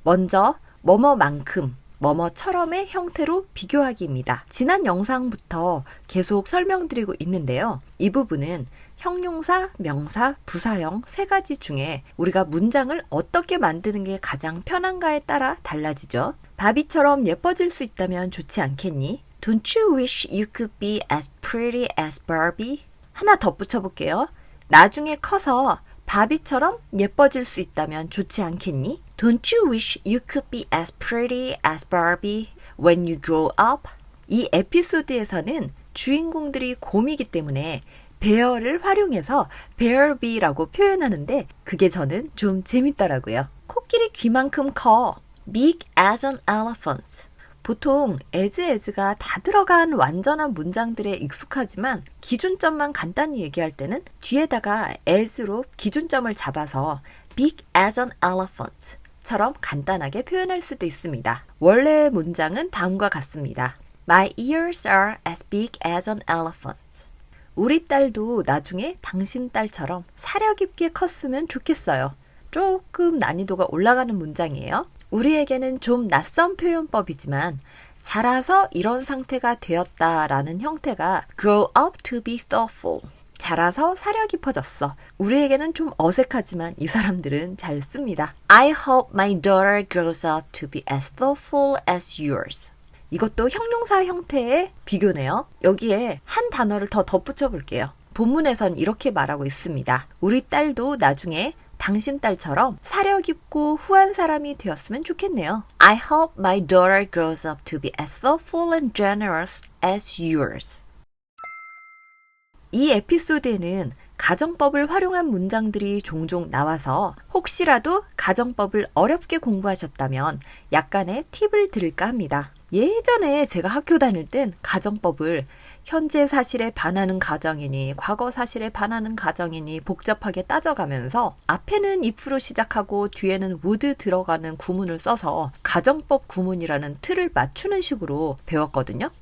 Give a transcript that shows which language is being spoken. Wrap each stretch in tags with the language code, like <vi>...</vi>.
<ko>먼저 뭐뭐만큼, 뭐뭐처럼의 형태로 비교하기입니다. 지난 영상부터 계속 설명드리고 있는데요. 이 부분은 형용사, 명사, 부사형 세 가지 중에 우리가 문장을 어떻게 만드는 게 가장 편한가에 따라 달라지죠. 바비처럼 예뻐질 수 있다면 좋지 않겠니?</ko> <en>Don't you wish you could be as pretty as Barbie?</en> <ko>하나 덧붙여 볼게요. 나중에 커서 바비처럼 예뻐질 수 있다면 좋지 않겠니?</ko> <en>Don't you wish you could be as pretty as Barbie when you grow up?</en> <ko>이 에피소드에서는 주인공들이 곰이기 때문에 bear를 활용해서 bear비라고 표현하는데 그게 저는 좀 재밌더라고요. 코끼리 귀만큼 커.</ko> <en>Big as an elephant.</en> <ko>보통 as가 다 들어간 완전한 문장들에 익숙하지만 기준점만 간단히 얘기할 때는 뒤에다가 as로 기준점을 잡아서</ko> <en>big as an elephant</en> <ko>처럼 간단하게 표현할 수도 있습니다. 원래의 문장은 다음과 같습니다.</ko> <en>My ears are as big as an elephant.</en> <ko>우리 딸도 나중에 당신 딸처럼 사력 있게 컸으면 좋겠어요. 조금 난이도가 올라가는 문장이에요. 우리에게는 좀 낯선 표현법이지만 자라서 이런 상태가 되었다라는 형태가</ko> <en>grow up to be thoughtful.</en> <ko>자라서 사려 깊어졌어. 우리에게는 좀 어색하지만 이 사람들은 잘 씁니다.</ko> <en>I hope my daughter grows up to be as thoughtful as yours.</en> <ko>이것도 형용사 형태의 비교네요. 여기에 한 단어를 더 덧붙여 볼게요. 본문에선 이렇게 말하고 있습니다. 우리 딸도 나중에 당신 딸처럼 사려 깊고 후한 사람이 되었으면 좋겠네요.</ko> <en>I hope my daughter grows up to be as thoughtful and generous as yours.</en> <ko>이 에피소드에는 가정법을 활용한 문장들이 종종 나와서 혹시라도 가정법을 어렵게 공부하셨다면 약간의 팁을 드릴까 합니다. 예전에 제가 학교 다닐 땐 가정법을 현재 사실에 반하는 가정이니 과거 사실에 반하는 가정이니 복잡하게 따져가면서 앞에는 if로 시작하고 뒤에는 would 들어가는 구문을 써서 가정법 구문이라는 틀을 맞추는 식으로 배웠거든요.</ko>